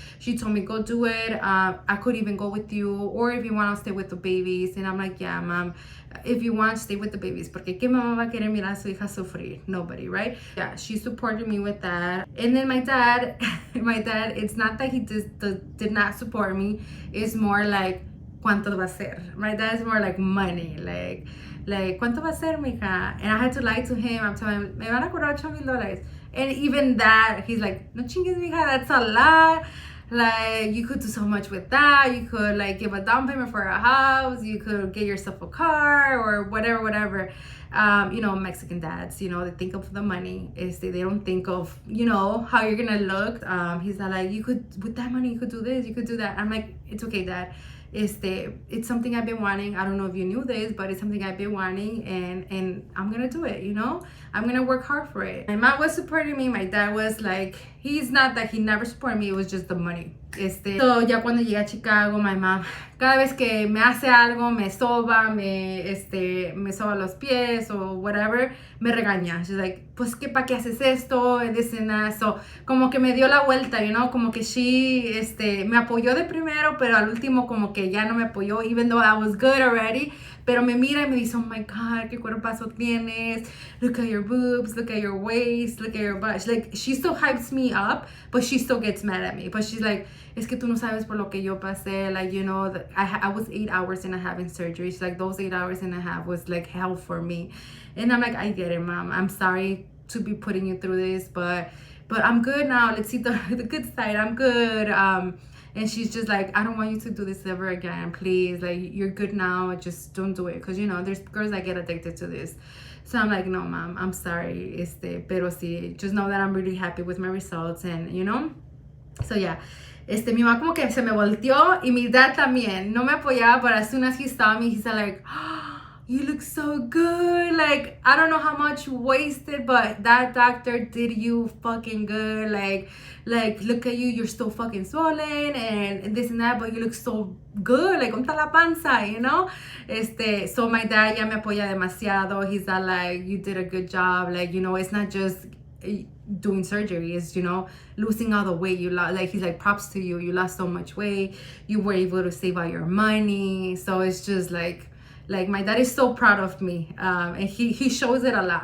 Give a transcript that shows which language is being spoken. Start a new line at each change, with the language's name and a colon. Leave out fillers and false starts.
English: She told me, go do it. I could even go with you, or if you want, I'll stay with the babies. And I'm like, yeah, mom, if you want, stay with the babies,
Spanish: porque qué mamá va a querer mirar a su hija sufrir?
English: Nobody, right? Yeah, she supported me with that. And then my dad, it's not that he did not support me.
Spanish: It's more like, ¿cuánto va a ser?
English: My dad is more like money, like
Spanish: ¿cuánto va a ser, mija?
English: And I had to lie to him. I'm telling him,
Spanish: me van a cobrar
English: $8,000. And even that, he's like,
Spanish: no chingues, mija,
English: that's a lot. Like, you could do so much with that. You could like give a down payment for a house. You could get yourself a car or whatever. You know, Mexican dads, you know, they think of the money. They don't think of, you know, how you're gonna look. He's like, you could, with that money, you could do this, you could do that. I'm like, it's okay, dad. It's something I've been wanting. I don't know if you knew this, but it's something I've been wanting, and I'm gonna do it, you know. I'm gonna work hard for it. My mom was supporting me. My dad was like, he's not that he never supported me, it was just the money.
Spanish: So ya cuando llegué a Chicago, my mom, cada vez que me hace algo, me soba, me soba los pies o whatever, me regaña. She's like, pues que pa' qué haces esto,
English: and this and that.
Spanish: So como que me dio la vuelta, you know, como que she, me apoyó de primero, pero al último como que ya no me apoyó,
English: even though I was good already.
Spanish: Pero me mira y me dice,
English: oh my God,
Spanish: qué cuerpazo tienes.
English: Look at your boobs, look at your waist, look at your butt. She still hypes me up, but she still gets mad at me. But she's like,
Spanish: es que tú no sabes por lo que yo pasé.
English: Like, you know, I was 8 hours and a half in surgery. She's like, those 8 hours and a half was like hell for me. And I'm like, I get it, mom. I'm sorry to be putting you through this, but I'm good now. Let's see the good side. I'm good. And she's just like, I don't want you to do this ever again, please. Like, you're good now, just don't do it. Because, you know, there's girls that get addicted to this. So I'm like, no, mom, I'm sorry.
Spanish: Pero sí,
English: just know that I'm really happy with my results, and, you know.
Spanish: So yeah, mi mamá como que se me volteó, y mi dad también. No me apoyaba,
English: but as soon as he saw me, he's like, oh, you look so good. Like, I don't know how much you wasted, but that doctor did you fucking good. Like, look at you, you're still fucking swollen and this and that, but you look so good.
Spanish: Like, ¿dónde está la panza? You know?
English: So my dad
Spanish: ya me apoya demasiado.
English: He's like, you did a good job. Like, you know, it's not just doing surgery, is, you know, losing all the weight you lost. Like, he's like, props to you, you lost so much weight, you were able to save all your money. So it's just like my dad is so proud of me, and he shows it a lot.